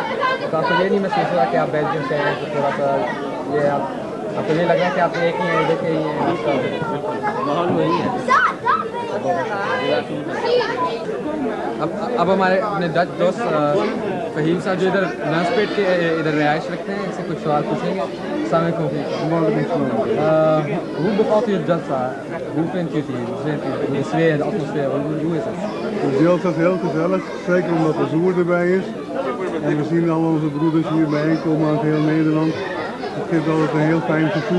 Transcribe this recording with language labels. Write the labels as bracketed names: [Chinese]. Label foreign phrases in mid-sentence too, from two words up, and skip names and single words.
[Urdu] تو آپ کو یہ نہیں محسوس ہوا کہ آپ بیلجیم سے ہیں تو تھوڑا سا یہ آپ کو یہ لگ رہا ہے کہ آپ ایک ہی ہیں، ادھر کے ہی ہیں? ماحول وہی ہے. اب ہمارے اپنے ڈچ دوست فہیم صاحب جو ادھر لنچپیٹ کے ادھر رہائش رکھتے ہیں، ان سے کچھ سوال پوچھیں گے. [Dutch] Hoe bevalt u het Jalsa? Hoe vindt u het hier? De sfeer, de atmosfeer, hoe is het? Het Jalsa is heel gezellig, zeker omdat de zoer erbij is. En we zien al onze broeders hier bijeenkomen uit heel Nederland. Het geeft altijd een heel fijn gevoel.